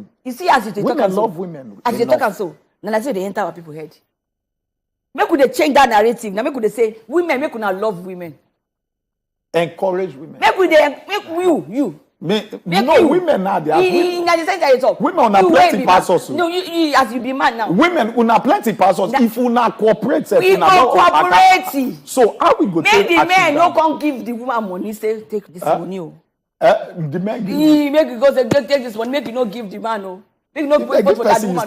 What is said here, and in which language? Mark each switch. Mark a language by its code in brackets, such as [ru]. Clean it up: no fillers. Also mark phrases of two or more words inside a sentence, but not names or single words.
[pcm] You see, as you talk, women love women. As you talk and so, now I say they enter our people's head. Make we change that narrative. Now make we say women, make we not love women. Encourage women. Make you. Women now they are. In the sense that you talk. Women are plenty passos. No, you as you be man now. Women una plenty passos. If una cooperate, we cooperate. So how we go? Make the men no come give the woman money. Say take this money. The men give. Make you go say take this money. Make you no give the man. No. Make you no pay for that woman.